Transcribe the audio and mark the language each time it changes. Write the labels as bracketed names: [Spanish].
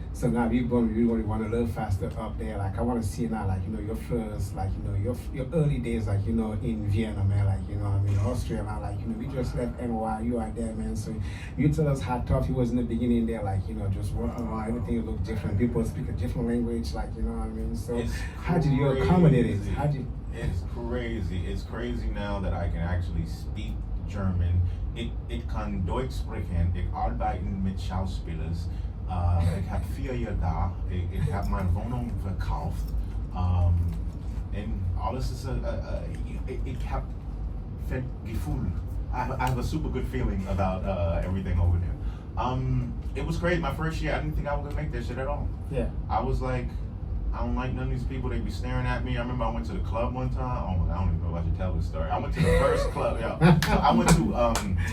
[English] So now we're going to want a little faster up there. Like I want to see now, like, you know, your first, like, you know, your early days, like, you know, in Vienna, man, like, you know, I mean, Austria, man, like, you know, we just left NY, you are there, man. So you tell us how tough it was in the beginning there, like, you know, just working on everything looked different. People speak a different language, like, you know what I mean? So how did you accommodate it? It's crazy. It's crazy now that I can actually speak German. [German] Ich kann Deutsch sprechen, ich arbeite mit Schauspielern, ich habe 4 Jahre da, ich habe meine Wohnung verkauft, und alles ist, ich habe Gefühl. [English] I have a super good feeling about everything over there. It was crazy. My first year, I didn't think I was gonna make that shit at all. Yeah. I was like, I don't like none of these people. They be staring at me. I remember I went to the club one time. Oh my God, I don't even know if I should tell this story. I went to the first club. Yeah, so I went to.